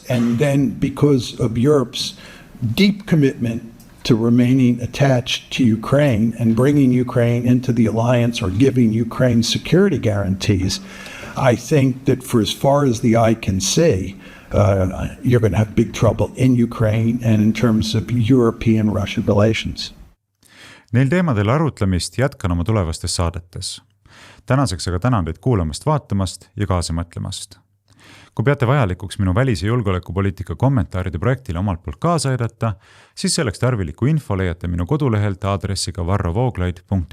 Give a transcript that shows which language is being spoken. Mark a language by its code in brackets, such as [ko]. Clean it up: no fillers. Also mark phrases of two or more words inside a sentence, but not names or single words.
[en] And then because of Europe's deep commitment to remaining attached to Ukraine and bringing Ukraine into the alliance or giving Ukraine security guarantees, I think that for as far as the eye can see, you're going to have big trouble in Ukraine and in terms of European-Russian relations. [et] Neil teemadel arutlemist jätkan oma tulevastes saadetes. Tänaseks aga tänan teid kuulamast, vaatamast ja kaasa mõtlemast. Kui peate vajalikuks minu välis- ja julgeolekupoliitika kommentaaride projektile omalt poolt kaasa aidata, siis selleks tarvilikku info leiate minu kodulehelt aadressiga varrovooglaid.ee.